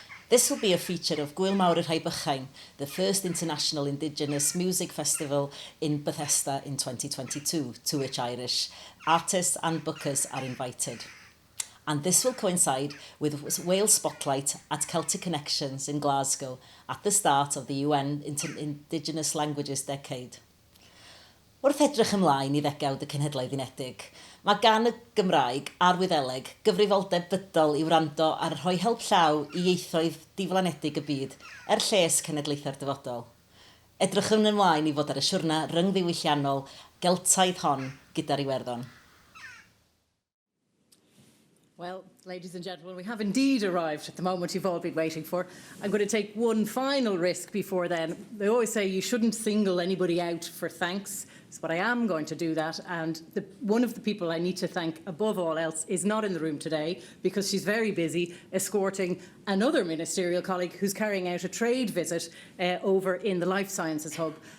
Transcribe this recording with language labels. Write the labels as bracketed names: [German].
[English] This will be a feature of Gwyl Mawr yr Rhai Brychain, the first international Indigenous music festival in Bethesda in 2022, to which Irish artists and bookers are invited. And this will coincide with Wales Spotlight at Celtic Connections in Glasgow at the start of the UN Indigenous Languages Decade. [Welsh] Wrth edrych ymlaen I ddegawd y Cenhedlaeth Unedig, mae gan y Gymraeg a'r Wyddeleg gyfrifoldeb bydol I wrando ar rhoi help llaw I ieithoedd diflanedig y byd, lles cenedlaethau'r dyfodol. Edrychwn ymlaen I fod ar y siwrna ryngddiwylliannol Geltaidd hon gyda'r Iwerddon. [English] Well, ladies and gentlemen, we have indeed arrived at the moment you've all been waiting for. I'm going to take one final risk before then. They always say you shouldn't single anybody out for thanks, but I am going to do that. And one of the people I need to thank above all else is not in the room today because she's very busy escorting another ministerial colleague who's carrying out a trade visit over in the Life Sciences Hub.